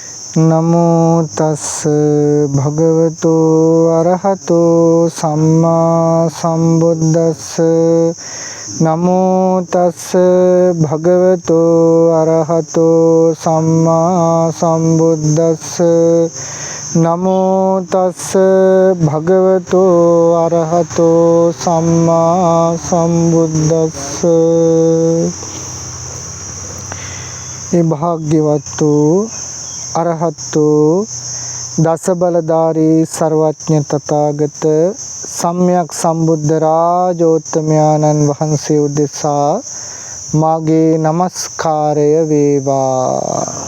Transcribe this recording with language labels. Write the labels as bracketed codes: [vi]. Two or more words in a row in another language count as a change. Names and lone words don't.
[pi] නමෝ තස් භගවතු අරහතෝ සම්මා සම්බුද්දස්ස නමෝ තස් භගවතු අරහතෝ සම්මා සම්බුද්දස්ස නමෝ තස් භගවතු අරහතෝ සම්මා සම්බුද්දස්ස. [si] ඒ භාග්‍යවත් වූ අරහතු දස බලධාරී සර්වඥ තථාගත සම්්‍යක් සම්බුද්ධ රාජෝත්තමයන්න් වහන්සේ උදෙසා මාගේ নমස්කාරය වේවා.